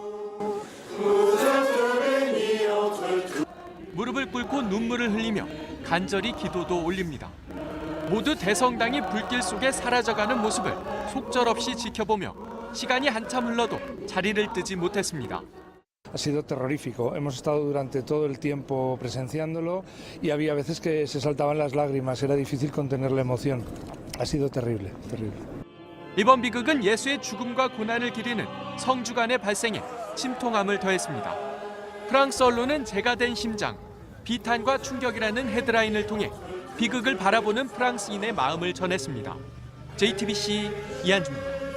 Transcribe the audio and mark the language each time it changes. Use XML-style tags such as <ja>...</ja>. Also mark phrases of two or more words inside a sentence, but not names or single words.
<ko>무릎을 꿇고 눈물을 흘리며 간절히 기도도 올립니다. 모두 대성당이 불길 속에 사라져가는 모습을 속절없이 지켜보며 시간이 한참 흘러도 자리를 뜨지 못했습니다.</ko> <es>Ha sido terrorífico. Hemos estado durante todo el tiempo presenciándolo y había veces que se saltaban las lágrimas. Era difícil contener la emoción. Ha sido terrible, terrible.</es> <ko>이번 비극은 예수의 죽음과 고난을 기리는 성주간의 발생에 침통함을 더했습니다. 프랑스 언론은 제가 된 심장, 비탄과 충격이라는 헤드라인을 통해 비극을 바라보는 프랑스인의 마음을 전했습니다. JTBC 이한주입니다.</ko>